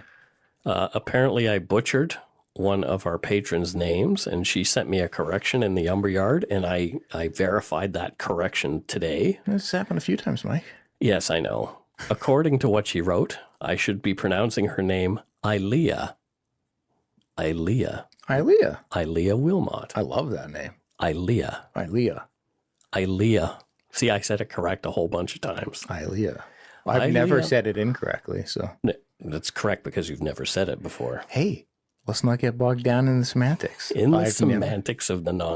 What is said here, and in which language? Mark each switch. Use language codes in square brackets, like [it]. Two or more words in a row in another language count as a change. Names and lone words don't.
[en] Apparently I butchered one of our patrons' names, and she sent me a correction in the Umber Yard, and I verified that correction today. This happened a few times, Mike. Yes, I know. According to what she wrote, I should be pronouncing her name Ilea. Ilea. Ilea. Ilea Wilmot. I love that name. Ilea. Ilea. Ilea. See, I said it correct a whole bunch of times. Ilea. I've never said it incorrectly, so. That's correct because you've never said it before. Hey. Let's not get bogged down in the semantics. Semantics of the nonsense.